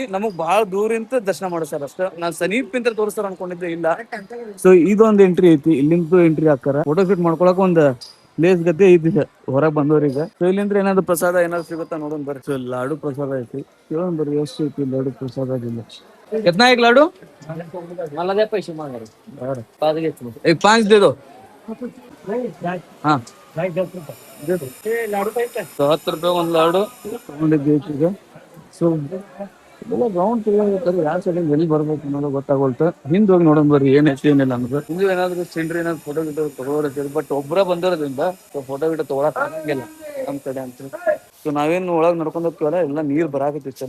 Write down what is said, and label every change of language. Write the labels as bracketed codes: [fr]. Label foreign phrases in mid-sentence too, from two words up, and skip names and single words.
[kn] ನಮಗ್ ಬಾಳ ದೂರಿಂದ ದರ್ಶನ ಮಾಡಿಸ್ತಾರ ಅಷ್ಟ. ನಾನ್ ಸಮೀಪಿಂದ ತೋರಿಸ್ತಾರ ಅನ್ಕೊಂಡಿದ್ದೆ, ಇಲ್ಲ. ಸೊ ಇದೊಂದು ಎಂಟ್ರಿ ಐತಿ. ಇಲ್ಲಿಂದ ಎಂಟ್ರಿ ಹಾಕಾರ. [en] photo shoot [kn] ಮಾಡ್ಕೊಳಕ್ ಒಂದ್ ಪ್ಲೇಸ್ ಗತಿ ಐತಿ ಹೊರಗ್ ಬಂದವ್ರಿಗೆ. ಸೊ ಇಲ್ಲಿಂದ್ರ ಏನಾದ್ರು ಪ್ರಸಾದ ಏನಾದ್ರು ಸಿಗುತ್ತಾ ನೋಡೋಣ ಬರ್ರಿ. ಸೊ ಲಾಡು ಪ್ರಸಾದ ಐತಿ, ಕೇಳೋಣ ಬರ್ರಿ ಎಷ್ಟು ಐತಿ ಲಾಡು ಪ್ರಸಾದ. [hi] कितना एक लाडू? [mr] मला द्या पैसे मागा. [hi] 5 दे दो. हाँ 10 रुपये [kn] ಒಂದು ಲಾಡು ತಗೊಂಡಿದ್ದೀವಿ ಈಗ. ಸೊ ಎಲ್ಲ ರೌಂಡ್ ತಿರ್ಗಾಡ್ತಾರೆ. ಯಾವ ಸೈಡ್ ಎಲ್ಲಿ ಬರ್ಬೇಕು ಅನ್ನೋದು ಗೊತ್ತಾಗೋಲ್ತ. ಹಿಂದ್ ಹೋಗಿ ನೋಡೋಣ ಬರ್ರಿ ಏನೈತಿ ಏನಿಲ್ಲ ಅನ್ನೋದು. ಹಿಂದೆ ಏನಾದ್ರು ಸಿಂಡ್ರಿ ಏನಾದ್ರು ಫೋಟೋ ಗಿಟೋ ತಗೋರತ್ತೀರಿ. ಬಟ್ ಒಬ್ಬರ ಬಂದಿರೋದ್ರಿಂದ ಫೋಟೋ ಗಿಟೋ ತಗೊಳಕ್ ಆಗಂಗಿಲ್ಲ ನಮ್ ಕಡೆ ಅಂತ. ಸೊ ನಾವೇನು ಒಳಗ್ ನಡ್ಕೊಂಡ್ ಹೋಗ್ತೀವಲ್ಲ, ಎಲ್ಲ ನೀರ್ ಬರಾಕತ್ತಿ ಚಂದ.